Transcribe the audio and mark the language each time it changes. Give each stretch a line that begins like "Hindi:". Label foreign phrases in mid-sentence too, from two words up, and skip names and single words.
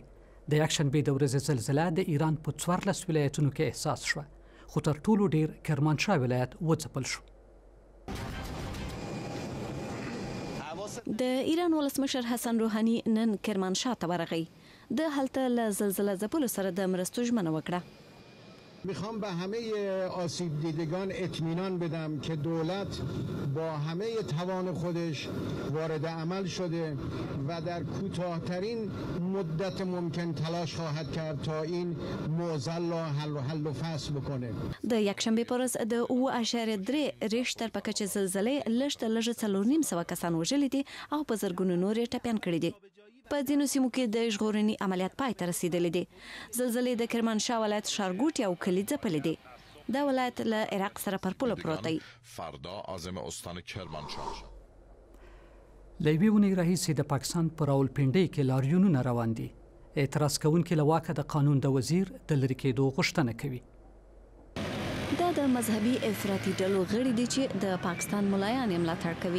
Pashto: د یکشنبې د ورځې زلزله د ایران په 14 ولایتونو کې احساس شوه، خو تر ټولو ډیر کرمانشاه ولایت وځپل شو. د ایران ولسمشر حسن روحانی نن کرمانشاه ته ورغی. د هلته له زلزله ځپلو سره د مرستو ژمنه وکړه.
Persian: میخوام به همه آسیب دیدگان اطمینان بدم که دولت با همه توان خودش وارد عمل شده و در کوتاه‌ترین مدت ممکن تلاش خواهد کرد تا این معضل را حل و فصل بکنه.
Pashto: د یکشنبه پر ورځ د 0.3 ریشتر په کچه زلزلې لږ 4.5 کسان وژلي دي او په زرګونو نور ټپيان کړي دي. په ځینو سیمو کې د ژغورنې عملیات پای ته رسیدلي دي. زلزلې د کرمانشاه ولایت ښارګوټي او کلي ځپلي دي. دا ولایت له عراق سره پر پوله پروت دی.
Persian: فردا عازم استان کرمانشاه
Pashto: له یوې اونۍ راهیسې د پاکستان په راولپنډۍ کې لاریونونه روان دي. اعتراض کوونکي له واکه د قانون د وزیر د لرې کېدو غوښتنه کوي. دا د مذهبي افراطي ډلو غړي دي چې د پاکستان ملایان یې ملاتړ کوي.